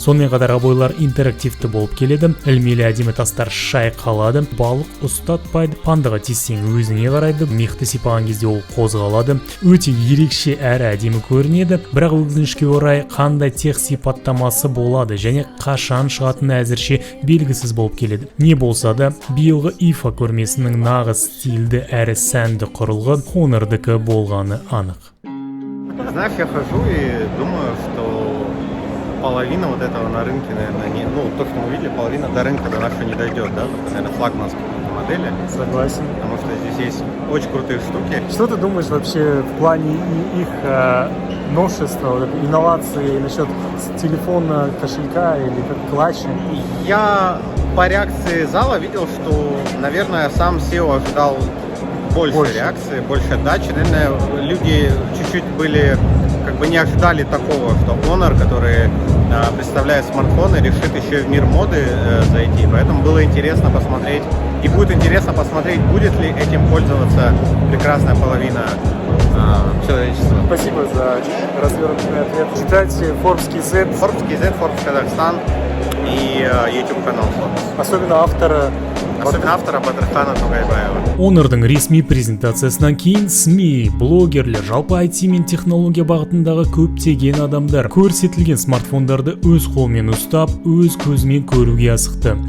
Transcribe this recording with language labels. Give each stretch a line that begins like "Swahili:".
Kazakh: Сонымен қатар обойлар интерактивті болып келеді. Ілмелі әдемі тастар шайқалады, балық ұстатпайды, пандаға тиссең өзіңе қарайды, мехті сипаған кезде ол қозғалады, өте ерекше әрі әдемі көрінеді, бірақ өкінішке орай қандай тех сипаттамасы болады және қашан шығатыны әзірше белгісіз болып келеді. Не болса да, биылғы IFA көрмесінің нағыз стильді әрі сәнді құрылғы Honor'дікі болғаны анық.
Russian: Знаешь, я хожу и думаю, что половина вот этого на рынке, наверное, не, ну, то, что мы видели, половина до рынка до нашего не дойдет, да, только, наверное, флагманские модели. Согласен. Потому что здесь есть очень крутые штуки. Что ты думаешь вообще в плане их новшества, вот, инновации насчет телефона, кошелька или как клатча? Я по реакции зала видел, что, наверное, сам SEO ожидал больше реакции, больше отдачи. Наверное, люди чуть-чуть были, как бы не ожидали такого, что Honor, который представляет смартфоны, решит еще и в мир моды зайти. Поэтому было интересно посмотреть, и будет интересно посмотреть, будет ли этим пользоваться прекрасная половина человечества. Спасибо за развернутый ответ. Читайте Forbes KZ. Forbes KZ, Forbes Казахстан и YouTube канал Forbes. Особенно автора Батырхана Тугайбаева.
Kazakh: Honor'дың ресми презентациясынан кейін СМИ, блогерлер, жалпы IT мен технология бағытындағы көптеген адамдар көрсетілген смартфондарды өз қолмен ұстап, өз көзімен көруге асықты.